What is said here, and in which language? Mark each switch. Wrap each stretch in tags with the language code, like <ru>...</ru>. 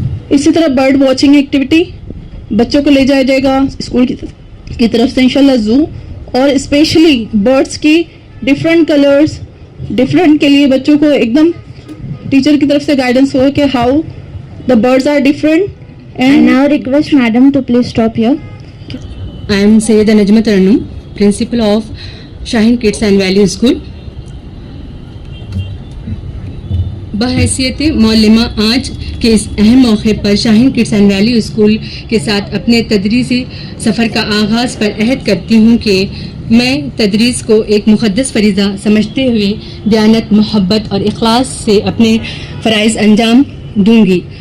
<ur>اسی طرح bird watching activity بچوں کو لے جایا جائے گا اسکول کی طرف سے انشاءاللہ زو, اور اسپیشلی برڈس کی ڈفرینٹ کلرز ڈفرینٹ کے لیے بچوں کو ایک دم ٹیچر کی طرف سے گائیڈنس ہو کہ</ur> <en>How the birds are different. And now request madam to please stop here. I am Sayyida Najma Tarannum, principal of Shaheen Kids and Value School.</en> <ur>بحیثیت معلمہ آج کے اس اہم موقع پر شاہین کڈس اینڈ ویلیو اسکول کے ساتھ اپنے تدریسی سفر کا آغاز پر عہد کرتی ہوں کہ میں تدریس کو ایک مقدس فریضہ سمجھتے ہوئے دیانت, محبت اور اخلاص سے اپنے فرائض انجام دوں گی.</ur>